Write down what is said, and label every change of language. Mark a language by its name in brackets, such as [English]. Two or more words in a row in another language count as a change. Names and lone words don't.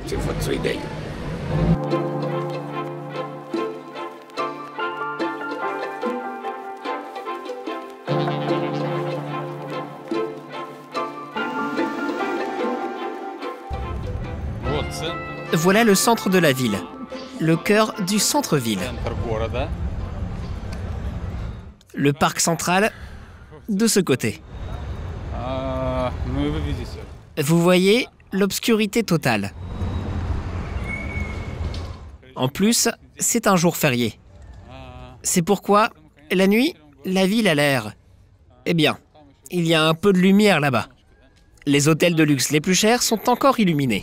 [French] Voilà le centre de la ville, le cœur du centre-ville. Le parc central, de ce côté. [Russian] Ну и вы видите. [French] Vous voyez l'obscurité totale. En plus, c'est un jour férié. C'est pourquoi, la nuit, la ville a l'air... Eh bien, il y a un peu de lumière là-bas. Les hôtels de luxe les plus chers sont encore illuminés.